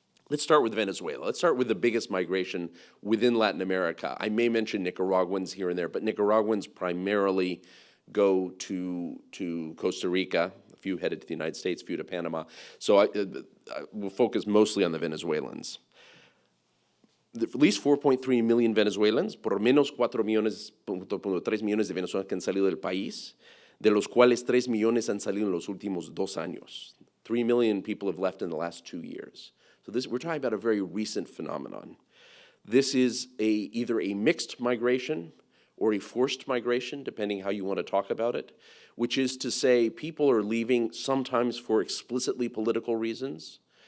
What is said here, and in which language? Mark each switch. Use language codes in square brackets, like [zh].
[en] Let's start with Venezuela. Let's start with the biggest migration within Latin America. I may mention Nicaraguans here and there, but Nicaraguans primarily go to Costa Rica, a few headed to the United States, a few to Panama. So I will focus mostly on the Venezuelans. At least 4.3 million Venezuelans, [es] por lo menos 4.3 millones de venezolanos que han salido del país, de los cuales 3 millones han salido en los últimos 2 años. [en] 3 million people have left in the last 2 years. So we're talking about a very recent phenomenon. This is either a mixed migration or a forced migration, depending how you want to talk about it, which is to say people are leaving sometimes for explicitly political reasons.